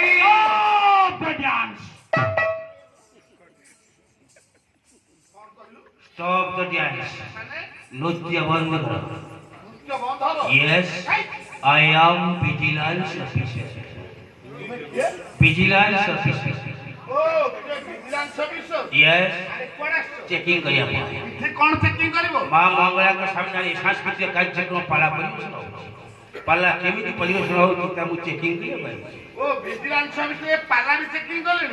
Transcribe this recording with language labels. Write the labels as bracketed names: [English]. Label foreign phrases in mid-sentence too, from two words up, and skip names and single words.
[English] Stop the dance. Nutya Bandhara. [Odia] ନୃତ୍ୟ ବନ୍ଦ ହବ [English] Yes, I am vigilance officer. Vigilance officer. [Odia] ଓ [English] vigilance officer Yes, [Odia] ଆରେ କୁଆଡେ ଆସିଛ checking କରିବା ପାଇଁ। ଏଠି କଣ ଚେକିଂ କରିବ ମା ମଙ୍ଗଳାଙ୍କ ସାମ୍ନାରେ ସାଂସ୍କୃତିକ କାର୍ଯ୍ୟକ୍ରମ ପାଲା ପରିବେଷଣ ହେଉଛି। ପାଲା କେମିତି ପରିବେଷଣ ହେଉଛି ତା ମୁଁ ଚେକିଂ କରିବା ପାଇଁ। ଓ [English] vigilance officer [Odia] ଏ ପାଲା ବି ଚେକିଂ କଲେଣି